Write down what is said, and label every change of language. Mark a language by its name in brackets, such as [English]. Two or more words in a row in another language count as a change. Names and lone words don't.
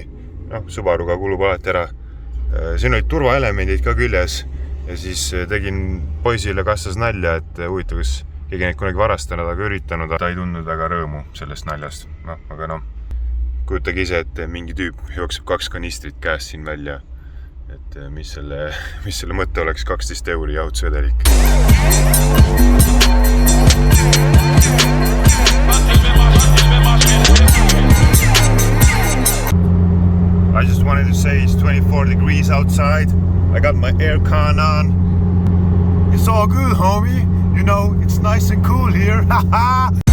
[Estonian] Subaruga kulub alati ära. Siin olid turvaelemendid ka küljes ja siis tegin poisile kassas nalja, et huvitav, kas keegi neid kunagi varastanud, aga üritanud. Ta ei tundnud väga rõõmu sellest naljast. Aga kujutage ise, et mingi tüüp jookseb 2 kanistrit käest siin välja. Et mis selle mõtte oleks 12 € jahutusvedelik. [English] I just wanted to say it's 24 degrees outside. I got my aircon on. It's all good, homie. You know, it's nice and cool here. Haha!